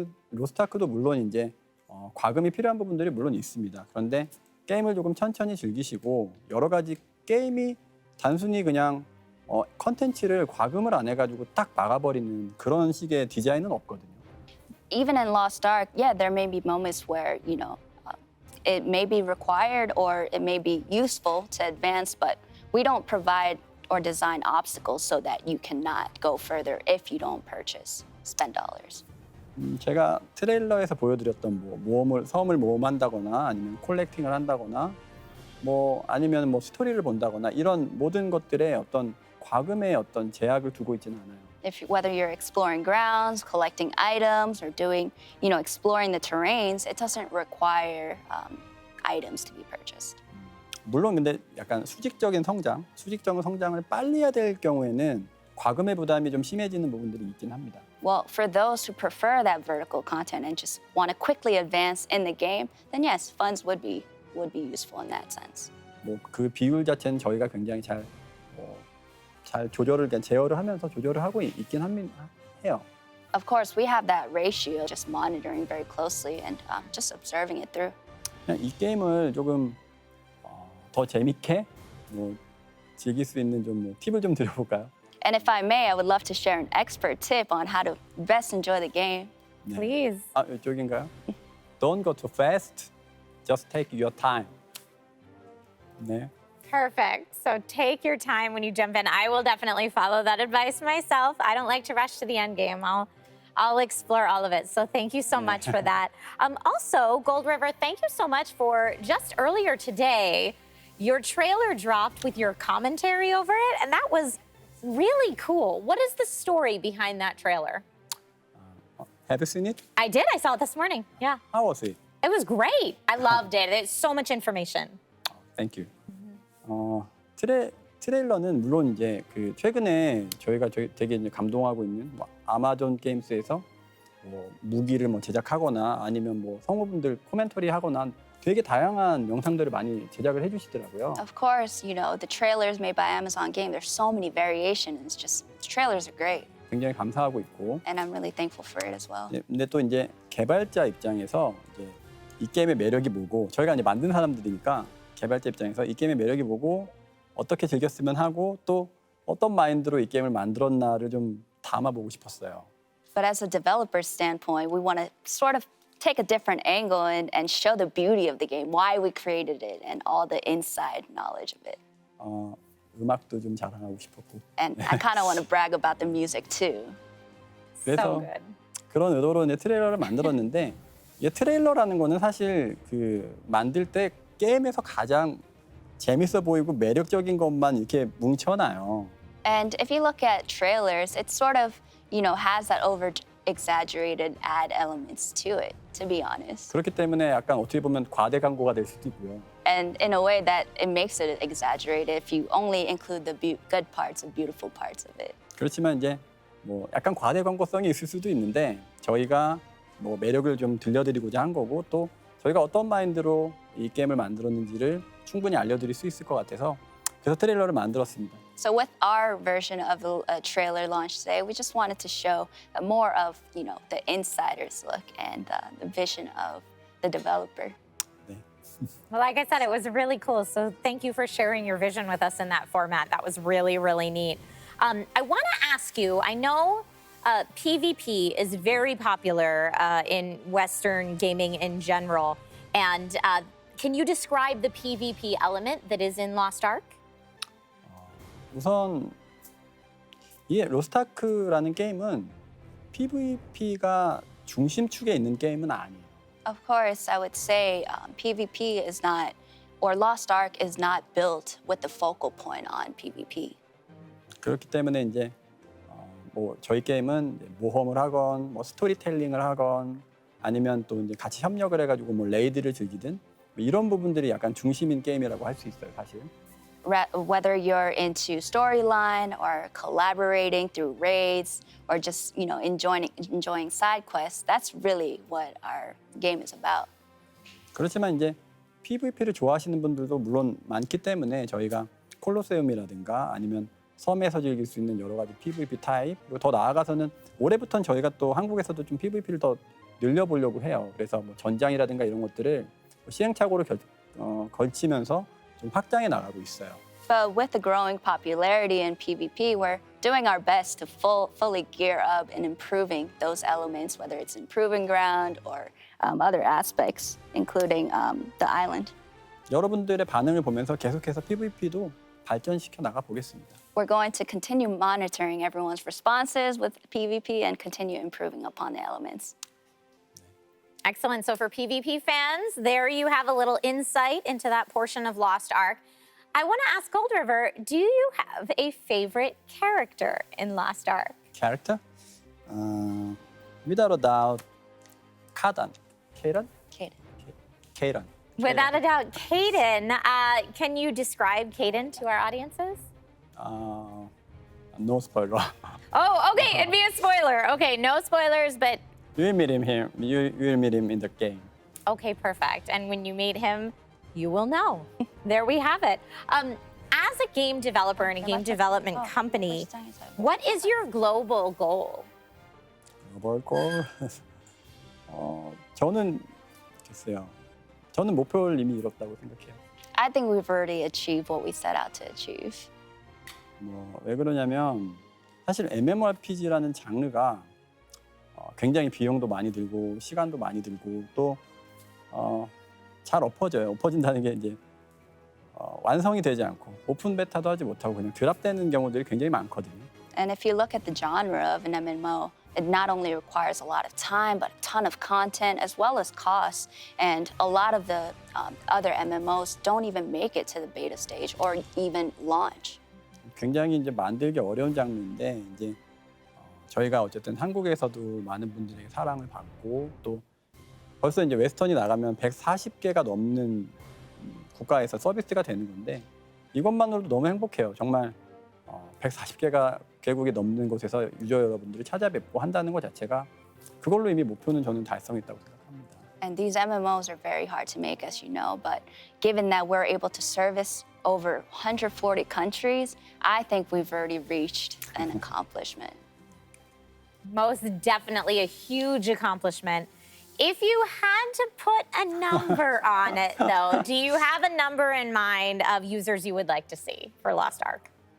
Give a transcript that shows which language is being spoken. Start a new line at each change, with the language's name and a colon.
Korean: 로스트아크도 물론 이제 과금이 필요한 부분들이 물론 있습니다. 그런데 게임을 조금 천천히 즐기시고 여러 가지 게임이 단순히 그냥 컨텐츠를 과금을 안 해가지고 딱 막아버리는 그런 식의 디자인은 없거든요.
English: Even in Lost Ark, yeah, there may be moments where, it may be required or it may be useful to advance, but we don't provide or design obstacles so that you cannot go further if you don't spend dollars.
Korean: 제가 트레일러에서 보여드렸던 섬을 모험한다거나 아니면 콜렉팅을 한다거나 아니면 스토리를 본다거나 이런 모든 것들에 어떤 과금의 어떤 제약을 두고 있지는 않아요.
English: Whether you're exploring grounds, collecting items, or doing, exploring the terrains, it doesn't require items to be purchased.
Korean: 물론 근데 약간 수직적인 성장을 빨리 해야 될 경우에는 과금의 부담이 좀 심해지는 부분들이 있긴 합니다.
English: Well, for those who prefer that vertical content and just want to quickly advance in the game, then yes, funds would be useful in that sense.
Korean: 그 비율 자체는 저희가 굉장히 잘 제어를 하면서 조절을 하고 있긴 해요.
English: Of course, we have that ratio, just monitoring very closely and just observing it through.
Korean: 그냥 이 게임을 조금 더 재밌게 즐길 수 있는 팁을 좀 드려볼까요?
English: And if I may, I would love to share an expert tip on how to best enjoy the game. Please.
Korean: 이쪽인가요?
English: Don't go too fast. Just take your time.
Korean: 네.
English: Perfect. So take your time when you jump in. I will definitely follow that advice myself. I don't like to rush to the end game. I'll explore all of it. So thank you so much for that. Also, Gold River, thank you so much for just earlier today, your trailer dropped with your commentary over it, and that was really cool. What is the story behind that trailer? Have you seen it? I did. I saw it this morning. Yeah. How was it? It was great. I loved it. It's so much information. Thank you.
Korean: 트레일러는 물론 이제 최근에 저희가 되게 이제 감동하고 있는 아마존 게임스에서 무기를 제작하거나 아니면 성우분들 코멘터리 하거나 되게 다양한 영상들을 많이 제작을 해주시더라고요.
English: Of course, the trailers made by Amazon Game, there's so many variations. Just the trailers are great.
Korean: 굉장히 감사하고 있고.
English: And I'm really thankful for it as well.
Korean: 근데 또 이제 개발자 입장에서 이제 이 게임의 매력이 뭐고 저희가 이제 만든 사람들이니까 개발자 입장에서 이 게임의 매력이 뭐고 어떻게 즐겼으면 하고 또 어떤 마인드로 이 게임을 만들었나를 좀 담아보고 싶었어요.
English: But as a developer standpoint, we want to sort of take a different angle and show the beauty of the game, why we created it, and all the inside knowledge of it.
Korean: 음악도 좀 자랑하고 싶었고.
English: And I kind of want to brag about the music too.
Korean: 그래서 그런 의도로 이제 트레일러를 만들었는데 이 트레일러라는 거는 사실 만들 때 게임에서 가장 재밌어 보이고 매력적인 것만 이렇게 뭉쳐놔요.
English: And if you look at trailers, it sort of, has that over-exaggerated ad elements to it, to be honest.
Korean: 그렇기 때문에 약간 어떻게 보면 과대 광고가 될 수도 있고요.
English: And in a way that it makes it exaggerated if you only include the good parts, the beautiful parts of it.
Korean: 그렇지만 이제 약간 과대 광고성이 있을 수도 있는데 저희가 매력을 좀 들려드리고자 한 거고 또 저희가 어떤 마인드로 이 게임을 만들었는지를 충분히 알려드릴 수 있을 것 같아서 그래서 트레일러를 만들었습니다.
English: So with our version of the trailer launch today, we just wanted to show more of, the insider's look and the vision of the developer. Well, like I said, it was really cool. So thank you for sharing your vision with us in that format. That was really, really neat. I want to ask you, I know PvP is very popular in Western gaming in general. And can you describe the PvP element that is in Lost Ark?
Korean: 우선 이 로스트아크라는 게임은 PvP가 중심축에 있는 게임은 아니에요.
English: Of course, I would say PvP is not, or Lost Ark is not built with the focal point on PvP.
Korean: 그렇기 때문에 이제 저희 게임은 모험을 하건 스토리텔링을 하건 아니면 또 이제 같이 협력을 해가지고 레이드를 즐기든 이런 부분들이 약간 중심인 게임이라고 할 수 있어요, 사실.
English: Whether you're into storyline or collaborating through raids or just enjoying side quests, that's really what our game is about.
Korean: 그렇지만 이제 PVP를 좋아하시는 분들도 물론 많기 때문에 저희가 콜로세움이라든가 아니면 섬에서 즐길 수 있는 여러 가지 PVP 타입 그리고 더 나아가서는 올해부터는 저희가 또 한국에서도 좀 PVP를 더 늘려보려고 해요. 그래서 전장이라든가 이런 것들을 시행착오를 걸치면서 좀 확장해 나가고 있어요.
English: But with the growing popularity in PvP, we're doing our best to fully gear up and improving those elements, whether it's improving ground or other aspects, including the island.
Korean: 여러분들의 반응을 보면서 계속해서 PVP도 발전시켜 나가 보겠습니다.
English: We're going to continue monitoring everyone's responses with PvP and continue improving upon the elements. Excellent. So for PvP fans, there you have a little insight into that portion of Lost Ark. I want to ask Gold River, do you have a favorite character in Lost Ark? Character? Without a doubt, Kadan. Kaden? Kaden. Without a doubt, Caden. Can you describe Caden to our audiences? No spoiler. Oh, okay, it'd be a spoiler. Okay, no spoilers, but You will meet him here. You will meet him in the game. okay, perfect. And when you meet him, you will know. There we have it. As a game developer and a game development company, what is your global goal? global goal?
Korean: 저는 글쎄요. 저는 목표를 이미 이뤘다고 생각해요.
English: I think we've already achieved what we set out to achieve.
Korean: 왜 그러냐면 사실 MMORPG라는 장르가 굉장히 비용도 많이 들고 시간도 많이 들고 또 잘 엎어져요. 엎어진다는 게 이제 완성이 되지 않고 오픈 베타도 하지 못하고 그냥 드랍되는 경우들이 굉장히 많거든요.
English: And if you look at the genre of an MMO, it not only requires a lot of time, but a ton of content as well as costs. And a lot of the other MMOs don't even make it to the beta stage or even launch.
Korean: 굉장히 이제 만들기 어려운 장르인데 이제 저희가 어쨌든 한국에서도 많은 분들에게 사랑을 받고 또 벌써 이제 웨스턴이 나가면 140개가 넘는 국가에서 서비스가 되는 건데 이것만으로도 너무 행복해요. 정말 140개가 개국이 넘는 곳에서 유저 여러분들을 찾아뵙고 한다는 것 자체가 그걸로 이미 목표는 저는 달성했다고 생각합니다.
English: And these MMOs are very hard to make, as you know, but given that we're able to service over 140 countries, I think we've already reached an accomplishment. Most definitely a huge accomplishment. If you had to put a number on it, though, do you have a number in mind of users you would like to see for Lost Ark?